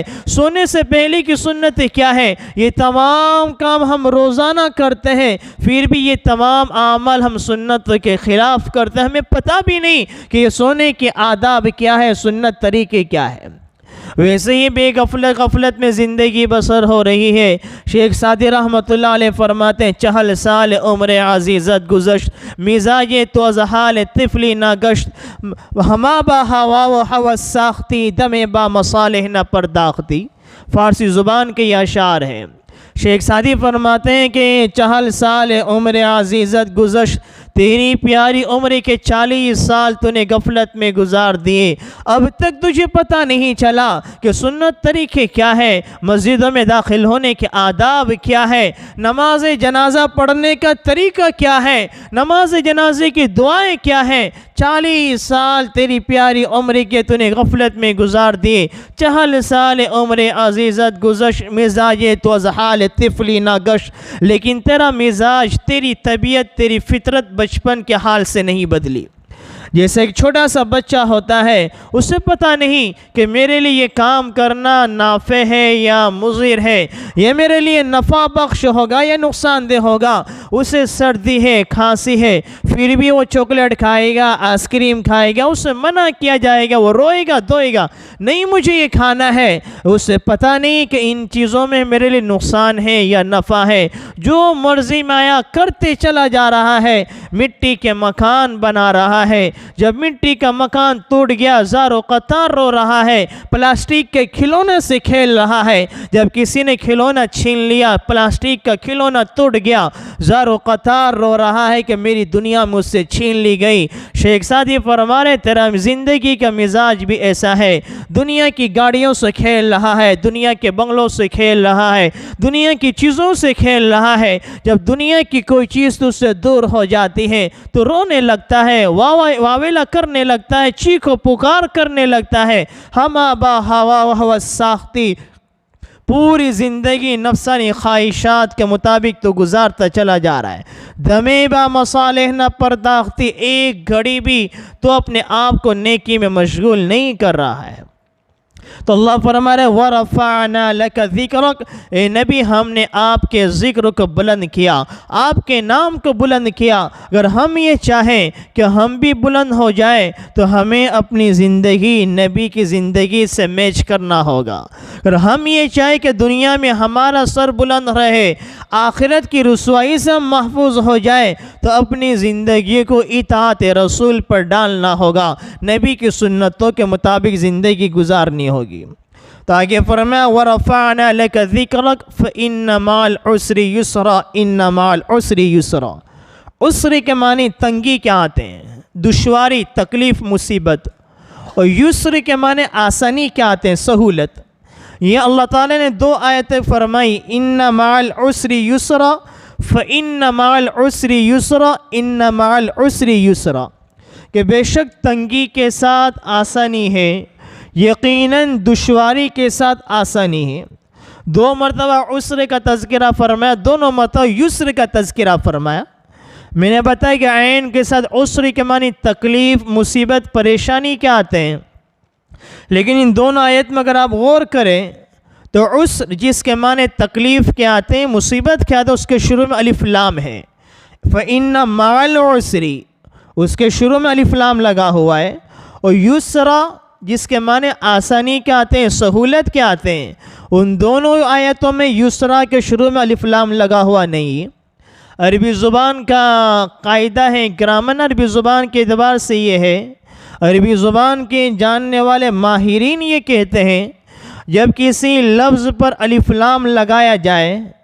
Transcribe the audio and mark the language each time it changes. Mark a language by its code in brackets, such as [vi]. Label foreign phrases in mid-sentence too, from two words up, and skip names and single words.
[ur] سونے سے پہلے کی سنت کیا ہے؟ یہ تمام کام ہم روزانہ کرتے ہیں، پھر بھی یہ تمام عمل ہم سنت کے خلاف کرتے ہیں، ہمیں پتہ بھی نہیں کہ یہ سونے کے آداب کیا ہے، سنت طریقے کیا ہے۔ ویسے ہی بے غفلت میں زندگی بسر ہو رہی ہے۔ شیخ سعدی رحمۃ اللہ علیہ فرماتے ہیں، [fa] 40 سال عمر عزیزت گزشت، مزاج تو از حال طفلی نہ گشت، ہما با ہوا و حوث ساختی، دم با مصالح نہ پرداختی۔ [ur] فارسی زبان کے یہ اشعار ہیں۔ شیخ سعدی فرماتے ہیں کہ [fa] 40 سال عمر عزیزت گزشت، [ur] تیری پیاری عمر کے 40 سال تو نے غفلت میں گزار دیے، اب تک تجھے پتہ نہیں چلا کہ سنت طریقے کیا ہے، مسجدوں میں داخل ہونے کے آداب کیا ہے، نماز جنازہ پڑھنے کا طریقہ کیا ہے، نماز جنازے کی دعائیں کیا ہیں۔ 40 سال تیری پیاری عمر کے تو نے غفلت میں گزار دیے۔ [fa] 40 سال عمر عزیزت گزشت، مزاج تو از حال طفلی نہ گشت، [ur] لیکن تیرا مزاج، تیری طبیعت، تیری فطرت بچپن کے حال سے نہیں بدلی۔ جیسے ایک چھوٹا سا بچہ ہوتا ہے، اسے پتہ نہیں کہ میرے لیے یہ کام کرنا نافع ہے یا مضر ہے، یہ میرے لیے نفع بخش ہوگا یا نقصان دہ ہوگا۔ اسے سردی ہے، کھانسی ہے، پھر بھی وہ چاکلیٹ کھائے گا، آئس کریم کھائے گا، اسے منع کیا جائے گا، وہ روئے گا، دھوئے گا، نہیں مجھے یہ کھانا ہے۔ اسے پتہ نہیں کہ ان چیزوں میں میرے لیے نقصان ہے یا نفع ہے، جو مرضی مایا کرتے چلا جا رہا ہے، مٹی کے مکان بنا رہا ہے۔ جب مٹی کا مکان ٹوٹ گیا، زار و قطار رو رہا ہے، پلاسٹک کے کھلونے سے کھیل رہا ہے۔ جب کسی نے کھلونا چھین لیا، پلاسٹک کا کھلونا ٹوٹ گیا، زار و قطار رو رہا ہے کہ میری دنیا مجھ سے چھین لی گئی۔ شیخ سعدی فرما رہے تیرا زندگی کا مزاج بھی ایسا ہے، دنیا کی گاڑیوں سے کھیل رہا ہے، دنیا کے بنگلوں سے کھیل رہا ہے، دنیا کی چیزوں سے کھیل رہا ہے۔ جب دنیا کی کوئی چیز تو سے دور ہو جاتی ہے تو رونے لگتا ہے، واویلا کرنے لگتا ہے، چیخ و پکار کرنے لگتا ہے۔ [fa] ہما با ہوا و حوث ساختی، [ur] پوری زندگی نفسانی خواہشات کے مطابق تو گزارتا چلا جا رہا ہے۔ [fa] دمے با مصالح نہ پرداختی، [ur] ایک گھڑی بھی تو اپنے آپ کو نیکی میں مشغول نہیں کر رہا ہے۔ تو اللہ فرما رہے [ar] وَرَفَعْنَا لَكَ ذِكْرَكَ، [ur] اے نبی ہم نے آپ کے ذکر کو بلند کیا، آپ کے نام کو بلند کیا۔ اگر ہم یہ چاہیں کہ ہم بھی بلند ہو جائے تو ہمیں اپنی زندگی نبی کی زندگی سے میچ کرنا ہوگا۔ اگر ہم یہ چاہیں کہ دنیا میں ہمارا سر بلند رہے، آخرت کی رسوائی سے ہم محفوظ ہو جائے، تو اپنی زندگی کو اطاعت رسول پر ڈالنا ہوگا، نبی کی سنتوں کے مطابق زندگی گزارنی ہوگی۔ تو آگے فرمایا [ar] وَرَفَعْنَا لَكَ ذِكْرَكَ فَإِنَّ مَعَ الْعُسْرِ يُسْرًا إِنَّ مَعَ الْعُسْرِ يُسْرًا۔ [ur] عسر کے معنی تنگی کیا آتے ہیں؟ دشواری، تکلیف، مصیبت۔ اور یسر کے معنی آسانی کیا آتے ہیں؟ سہولت۔ یہ اللہ تعالیٰ نے دو آیتیں فرمائی، [ar] إِنَّ مَعَ الْعُسْرِ يُسْرًا فَإِنَّ مَعَ الْعُسْرِ يُسْرًا إِنَّ مَعَ الْعُسْرِ يُسْرًا، [ur] کہ بے شک تنگی کے ساتھ آسانی ہے، یقیناً دشواری کے ساتھ آسانی ہے۔ دو مرتبہ عسر کا تذکرہ فرمایا، دونوں مرتبہ یسر کا تذکرہ فرمایا۔ میں نے بتایا کہ عین کے ساتھ عسر کے معنی تکلیف، مصیبت، پریشانی کیا آتے ہیں، لیکن ان دونوں آیت میں اگر آپ غور کریں تو عسر جس کے معنی تکلیف کیا آتے ہیں، مصیبت کیا آتے ہیں، اس کے شروع میں الف لام ہے۔ [ar] فَإِنَّ مَعَ الْعُسْرِ، [ur] اس کے شروع میں الف لام لگا ہوا ہے۔ اور یسرا جس کے معنی آسانی کیا آتے ہیں، سہولت کیا آتے ہیں، ان دونوں آیتوں میں یسرا کے شروع میں الف لام لگا ہوا نہیں۔ عربی زبان کا قاعدہ ہے، گرامر عربی زبان کے اعتبار سے یہ ہے، عربی زبان کے جاننے والے ماہرین یہ کہتے ہیں جب کسی لفظ پر الف لام لگایا جائے،